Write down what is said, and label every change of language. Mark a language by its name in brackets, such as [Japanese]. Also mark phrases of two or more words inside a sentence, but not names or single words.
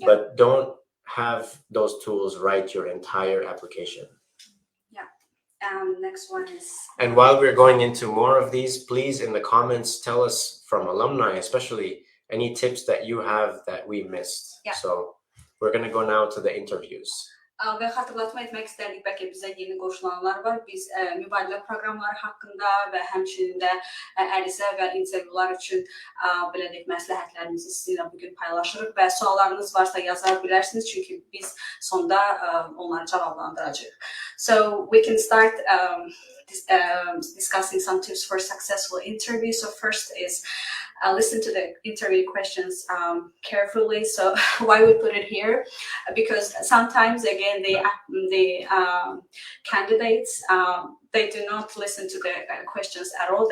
[English] But don't have those tools write your entire application. Yeah. Next one is... And while we're going into more of these, please in the comments tell us, from alumni especially, any tips that you have that we missed. Yeah. So we're going to go now to the interviews. [Turkish] Ve hatırlatma etmek isterdik, [Azerbaijani] belki bize yeni qoşulanlar var. Biz mübadilə proqramları haqqında və həmçinin də ərizə və intervyular üçün belə deyək, məsləhətlərimizi sizinlə bugün paylaşırıq və suallarınız varsa yazar bilərsiniz, çünki biz sonda onları cavablandıracağıq. [English] So we can start discussing some tips for successful interview. So first is listen to the interview questions carefully. So why we put it here? Because sometimes, again, the candidates they do not listen to the questions at all.